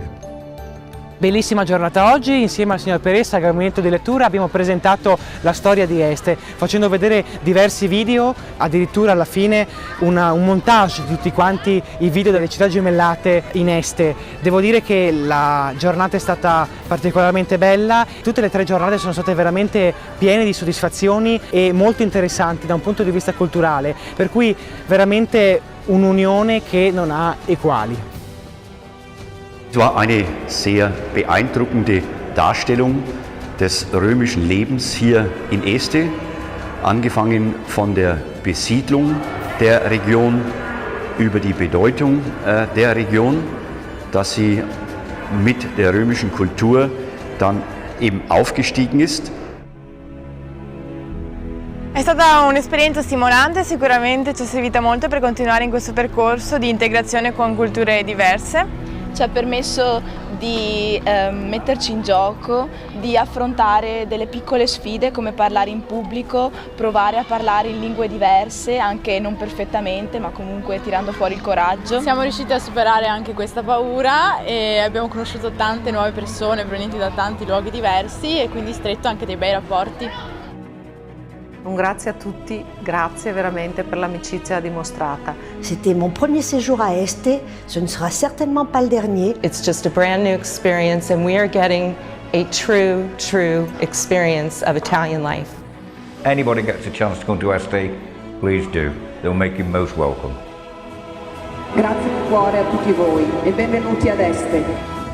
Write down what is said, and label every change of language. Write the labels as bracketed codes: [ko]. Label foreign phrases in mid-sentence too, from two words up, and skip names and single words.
[it] Bellissima giornata oggi, insieme al signor Peressa, al gabinetto di lettura, abbiamo presentato la storia di Este, facendo vedere diversi video, addirittura alla fine un montage di tutti quanti i video delle città gemellate in Este. Devo dire che la giornata è stata particolarmente bella, tutte le 3 giornate sono state veramente piene di soddisfazioni e molto interessanti da un punto di vista culturale, per cui veramente un'unione che non ha eguali. [de] Es war eine sehr beeindruckende Darstellung des römischen Lebens hier in Este, angefangen von der Besiedlung der Region über die Bedeutung der Region, dass sie mit der römischen Kultur dann eben aufgestiegen ist. [it] È stata un'esperienza stimolante, sicuramente ci è servita molto per continuare in questo percorso di integrazione con culture diverse. Ci ha permesso di metterci in gioco, di affrontare delle piccole sfide come parlare in pubblico, provare a parlare in lingue diverse, anche non perfettamente, ma comunque tirando fuori il coraggio. Siamo riusciti a superare anche questa paura e abbiamo conosciuto tante nuove persone provenienti da tanti luoghi diversi e quindi stretto anche dei bei rapporti. Un grazie a tutti, grazie veramente per l'amicizia dimostrata. [fr] C'était mon premier séjour à Este, ce ne sera certainement pas le dernier. [en] It's just a brand new experience and we are getting a true experience of Italian life. Anybody gets a chance to come to Este, please do. They'll make you most welcome. [it] Grazie di cuore a tutti voi e benvenuti ad Este.